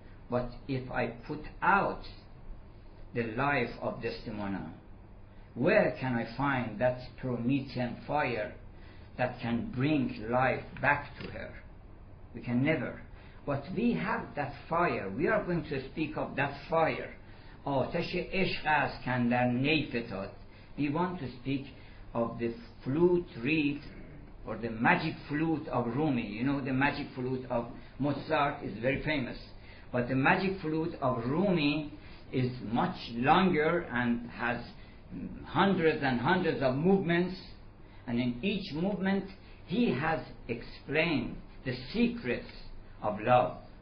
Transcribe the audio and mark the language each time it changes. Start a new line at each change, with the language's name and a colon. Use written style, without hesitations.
English: But if I put out the life of Desdemona, where can I find that Promethean fire that can bring life back to her? We can never. But we have that fire. We are going to speak of that fire.
Persian: آتش عشق است کاندر نی فتاد.
English: We want to speak of the flute reed, or the magic flute of Rumi. You know, the magic flute of Mozart is very famous, but the magic flute of Rumi is much longer and has hundreds and hundreds of movements, and in each movement he has explained the secrets of love.